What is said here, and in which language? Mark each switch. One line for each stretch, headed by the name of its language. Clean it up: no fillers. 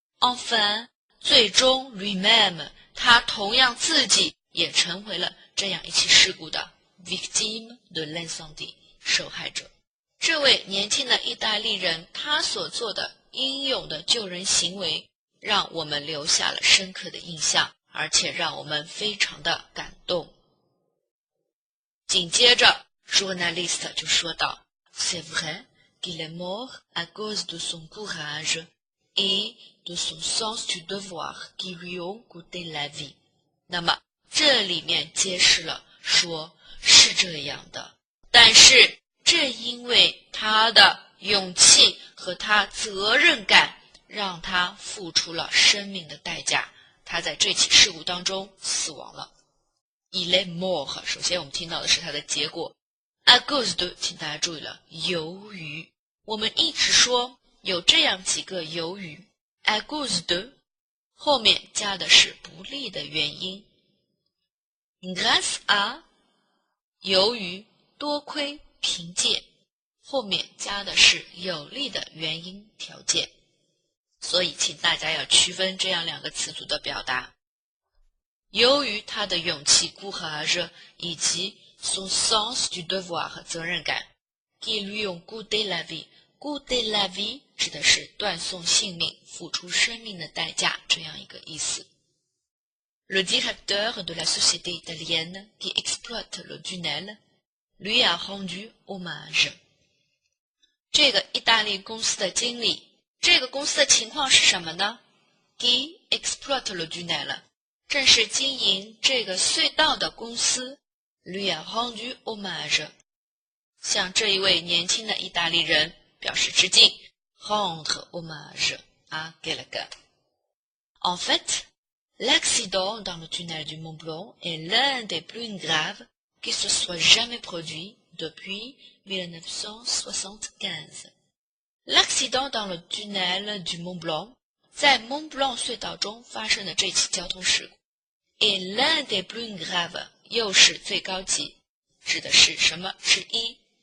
French: Enfin，
Chinese: 最终 lui-même， 他同样自己也成为了这样一起事故的
French: victime de l'incendie，
Chinese: 受害者。这位年轻的意大利人，他所做的英勇的救人行为，让我们留下了深刻的印象，而且让我们非常的感动。紧接着
French: journaliste
Chinese: 就说道
French: C'est vrai qu'il est mort à cause de son courage et de son sens du devoir qui lui ont coûté la vie。
Chinese: 那么这里面揭示了说是这样的，但是正因为他的勇气和他责任感，让他付出了生命的代价，他在这起事故当中死亡了。
French: Il est mort，
Chinese: 首先我们听到的是他的结果。
French: À cause de，
Chinese: 请大家注意了，由于我们一直说有这样几个由于
French: à cause de
Chinese: 后面加的是不利的原因
French: grâce à
Chinese: 由于多亏凭借后面加的是有利的原因条件，所以请大家要区分这样两个词组的表达。由于他的勇气 courage 以及
French: son sens du devoir
Chinese: 和责任感
French: qui lui ont coûté la vie， coûté la vie
Chinese: 指的是断送性命，付出生命的代价这样一个意思。
French: Le directeur de la société italienne qui exploite le tunnel lui a rendu hommage。
Chinese: 这个意大利公司的经理，这个公司的情况是什么呢？
French: qui exploite le tunnel，
Chinese: 正是经营这个隧道的公司
French: lui a rendu hommage，
Chinese: 向这一位年轻的意大利人表示致敬
French: rendre hommage à quelqu'un。 En fait, l'accident dans le tunnel du Mont Blanc est l'un des plus graves qui se soit jamais produit depuis 1975. L'accident dans le tunnel du Mont Blanc，
Chinese: 在 Mont Blanc 隧道中发生的这起交通事故
French: est l'un des plus graves，
Chinese: 又是最高级，指的是什么之一？